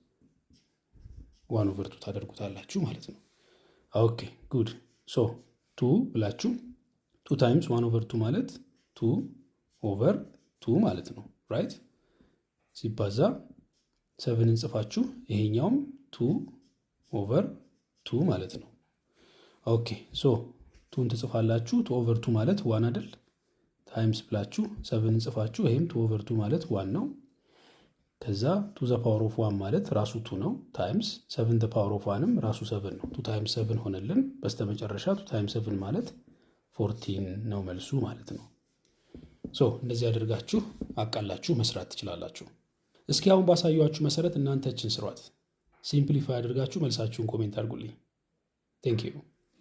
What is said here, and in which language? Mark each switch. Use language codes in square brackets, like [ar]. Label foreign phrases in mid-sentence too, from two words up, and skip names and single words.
[am] 1/2 ታደርጉታላችሁ ማለት ነው። [en] okay good so [am] 2 ብላችሁ 2 ታይምስ 1/2 ማለት 2/2 ማለት ነው። ራይት ሲባዛ 7ን ጽፋችሁ ይሄኛውም 2/2 ማለት ነው። ኦኬ ሶ 2ን ትጽፋላችሁ 2/2 ማለት 1 አይደል? ታይምስ ብላችሁ 7ን ጽፋችሁ ይሄም 2/2 ማለት 1 ነው። ከዛ 2 [en] the power of 1 [am] ማለት ራሱ 2 ነው። ታይምስ 7 [en] the power of [am] 1ም ራሱ 7 ነው። 2 ታይምስ 7 ሆነልን። በስተመጨረሻ 2 ታይምስ 7 ማለት 14 ነው መልሱ ማለት ነው። ሶ እንደዚህ አድርጋችሁ አቃላችሁ መስራት ትችላላችሁ። እስኪ አሁን ባሳያችሁ መሰረት እናንተችን ስሯት። ሲምፕሊፋይ አድርጋችሁ መልሳችሁን ኮሜንት አድርጉልኝ። [en] thank you